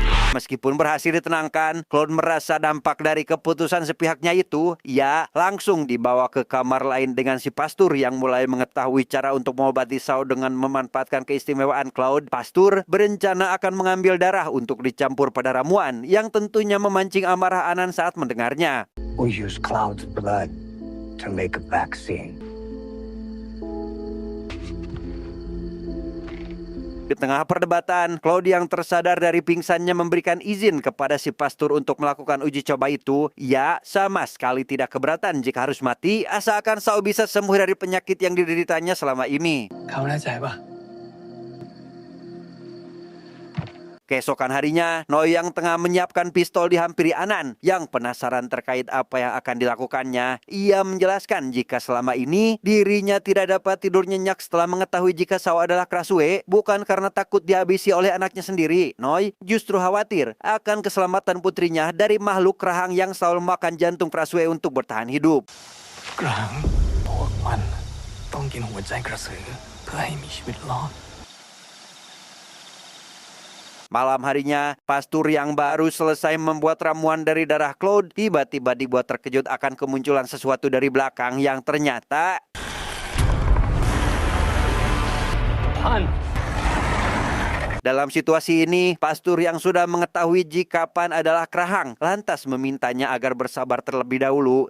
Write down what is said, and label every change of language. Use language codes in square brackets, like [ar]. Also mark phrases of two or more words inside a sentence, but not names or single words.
[id] Meskipun berhasil ditenangkan, Claude merasa dampak dari keputusan sepihaknya itu, ia langsung dibawa ke kamar lain dengan si pastur yang mulai mengetahui cara untuk mengobati Sao dengan memanfaatkan keistimewaan Claude. Pastur berencana akan mengambil darah untuk dicampur pada ramuan yang tentunya memancing amarah Anan saat mendengarnya. [en] We use Cloud's blood to make a vaccine. [id] Di tengah perdebatan, Claude yang tersadar dari pingsannya memberikan izin kepada si pastur untuk melakukan uji coba itu. Ia sama sekali tidak keberatan jika harus mati, asalkan Sao bisa sembuh dari penyakit yang dideritanya selama ini. [th] เขาแน่ใจป่ะ [id] Keesokan harinya, Noi yang tengah menyiapkan pistol dihampiri Anan yang penasaran terkait apa yang akan dilakukannya. Ia menjelaskan jika selama ini dirinya tidak dapat tidur nyenyak setelah mengetahui jika Sao adalah Krasue, bukan karena takut dihabisi oleh anaknya sendiri. Noi justru khawatir akan keselamatan putrinya dari makhluk kerahang yang selalu makan jantung Krasue untuk bertahan hidup. [th] กระหังพวกมันต้องกินหัวใจกระสือเพื่อให้มีชีวิตรอด [id] Malam harinya, pastur yang baru selesai membuat ramuan dari darah Claude tiba-tiba dibuat terkejut akan kemunculan sesuatu dari belakang yang ternyata... Dalam situasi ini, pastur yang sudah mengetahui jika Pan adalah kerahang lantas memintanya agar bersabar terlebih dahulu.